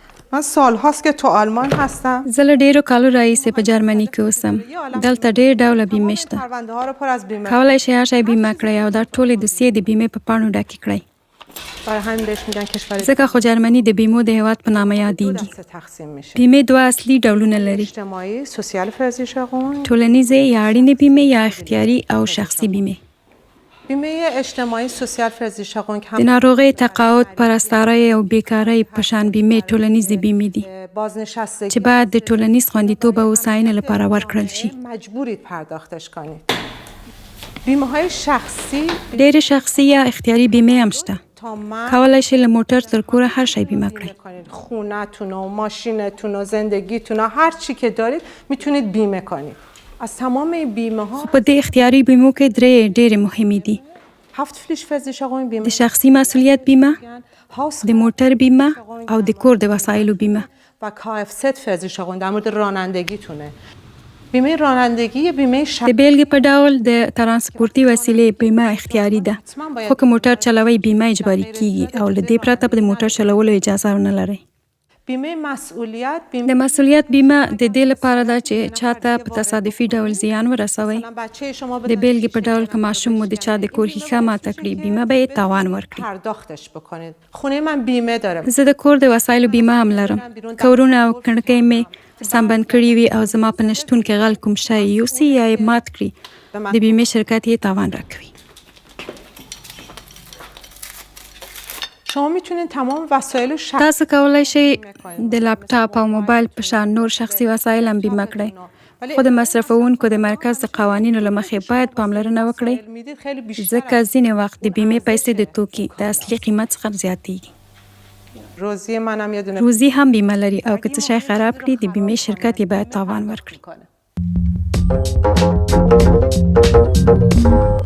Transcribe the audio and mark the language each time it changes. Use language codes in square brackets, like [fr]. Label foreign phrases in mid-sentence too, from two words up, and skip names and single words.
[fa] من سالهاست که تو آلمان هستم. [ps] زه له ډېرو کالو راهیسې په جرمني کې اوسم. دلته ډېر ډوله بیمې شته. [fa] پرونده ها رو پر از بیمه. [ps] کولی شئ هر شی بیمه کړئ او دا ټولې دوسیې د بیمې په پاڼو ډکې کړئ. [fa] برای همین بهش میگن کشور [ps] ځکه خو جرمني د بیمو د هیواد په نامه یادېږي. [fa] تقسیم میشه. [ps] بیمې دوه اصلي ډولونه لري. [de] اجتماعي Sozial versicherung. [ps] ټولنیزې یا اړینې بیمې یا اختیاري او شخصي بیمې. [fa] بیمه اجتماعي [de] Sozial versicherung [ps] د ناروغۍ، تقاعد، پرستارۍ او بیکارۍ په شان بیمې ټولنیزې بیمې دي [fa] بازنشستگی [ps] چې باید د ټولنیز خوندیتوب او هوساینې لپاره ورکړل شي. [fa] مجبورید پرداختش کنید. بیمه های شخصی [ps] ډېرې شخصي یا اختیاري بیمې هم شته. کولی شئ له موټر تر کوره هر شی بیمه کړئ. [fa] خونه‌تون و ماشینتون و زندگیتون و هر چی که دارید میتونید بیمه کنید. از تمام این بیمه ها [ps] په دې اختیاري بیمو کې درې ډېرې مهمې دي. [fa] haftpflichtversicherung بیمه [ps] د شخصي مسؤلیت بیمه، د موټر بیمه او د کور د وسایلو بیمه. [fa] و kfz-versicherung در مورد رانندگیتونه. بیمه رانندگی بیمه [ps] د بیلګې په ډول د ترانسپورتي وسیلې بیمه اختیاري ده، خو که موټر چلوئ بیمه اجباري کیږي او له دې پرته به د موټر چلولو اجازه نه لرئ. [fa] بیمه مسئولیت [ps] د مسؤلیت بیمه د دې لپاره ده چې چاته په تصادفي ډول زیان ورسوئ. د بیلګې په ډول که ماشوم مو د چا د کور ښیښه ماته کړي، بیمه به یې تاوان ورکړي. [fa] پرداختش بکنید. خونه من بیمه داره. [ps] زه د کور د وسایلو بیمه هم لرم. که ورونه او کړکۍ مې سمبند کړي وي او زما په نشتون کې غل کوم شی یوسي یا یې مات کړي، د بیمې شرکت یې تاوان راکوي. [fa] شما میتونید تمام وسایل [ps] تاسو کولی شئ د لپټاپ او موبایل په شان نور شخصي وسایل هم بیمه کړئ، خو د مصرفونکو د مرکز د قوانینو له مخې باید پاملرنه وکړئ، ځکه ځینې وخت د بیمې پیسې د توکي د اصلي قیمت څخه زیاتېږي. [fa] روزی منم یه دونه [ps] روزی هم بیمه لري او که څه شی خراب کړي د بیمې شرکت یې باید تاوان ورکړي.